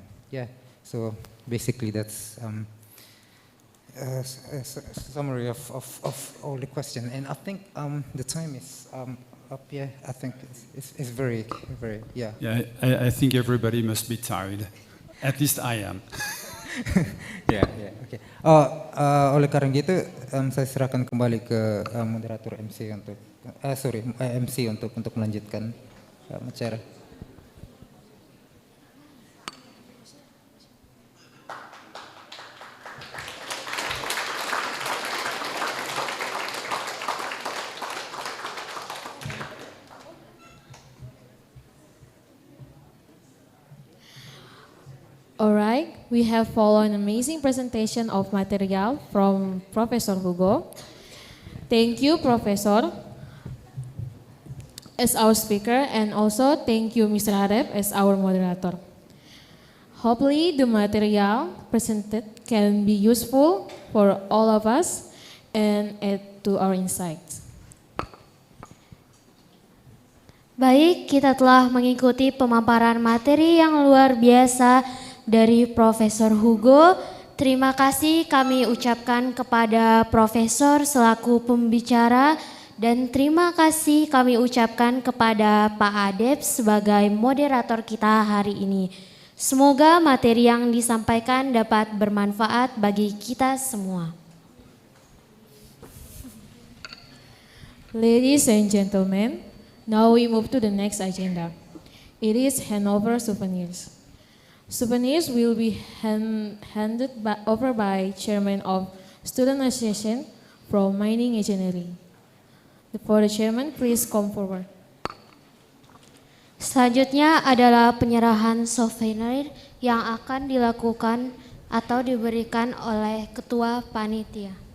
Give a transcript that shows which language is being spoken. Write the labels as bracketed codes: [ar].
[en] Yeah, so basically that's a summary of all the question. And I think the time is up here. I think it's very yeah. Yeah, I think everybody must be tired. At least I am. [id] Ya, oke. Oleh karena itu saya serahkan kembali ke moderator MC untuk MC untuk melanjutkan acara. [en] Alright, we have followed an amazing presentation of material from Professor Hugo. Thank you, Professor, as our speaker, and also thank you, Mr. Harep, as our moderator. Hopefully, the material presented can be useful for all of us and add to our insights. [id] Baik, kita telah mengikuti pemaparan materi yang luar biasa dari Profesor Hugo. Terima kasih kami ucapkan kepada Profesor selaku pembicara, dan terima kasih kami ucapkan kepada Pak Adep sebagai moderator kita hari ini. Semoga materi yang disampaikan dapat bermanfaat bagi kita semua. [en] Ladies and gentlemen, now we move to the next agenda. It is handover souvenirs. Souvenirs will be handed over by Chairman of Student Association from Mining Engineering. For the Chairman, please come forward. [id] Selanjutnya adalah penyerahan souvenir yang akan dilakukan atau diberikan oleh Ketua Panitia.